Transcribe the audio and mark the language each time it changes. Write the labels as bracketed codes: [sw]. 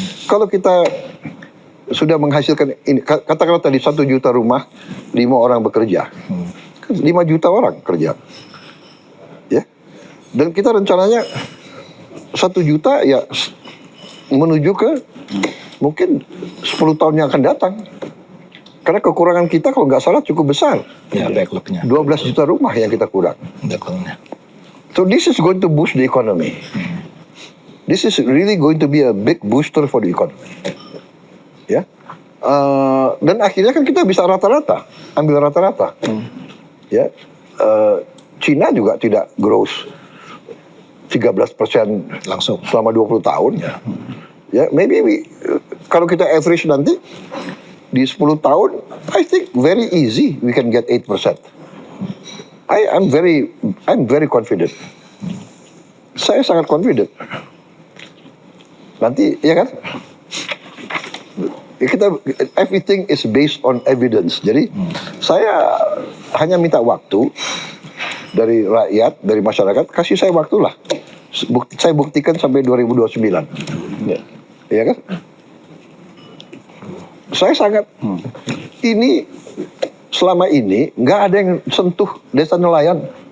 [id] Kalau kita sudah menghasilkan ini, katakanlah tadi 1 juta rumah, 5 orang bekerja, kan 5 juta orang kerja, ya. Dan kita rencananya 1 juta ya menuju ke mungkin 10 tahun yang akan datang. Karena kekurangan kita kalau nggak salah cukup besar, Ya, backlognya. 12 juta rumah yang kita kurang. Backlognya. [en] So this is going to boost the economy. This is really going to be a big booster for the economy. [id] Ya, dan akhirnya kan kita bisa rata-rata, ambil rata-rata. Ya, Cina juga tidak growth 13% Langsung. selama 20 tahun. [en] Ya, maybe [id] kalau kita [en] average [id] nanti di 10 tahun, [en] I think very easy we can get 8%. I'm very confident. [id] Saya sangat confident. Nanti, ya kan? [en] Everything is based on evidence. [id] Jadi, saya hanya minta waktu dari rakyat, dari masyarakat, kasih saya waktu lah. Saya buktikan sampai 2029. Ya kan? Saya sangat, ini selama ini nggak ada yang sentuh desa nelayan.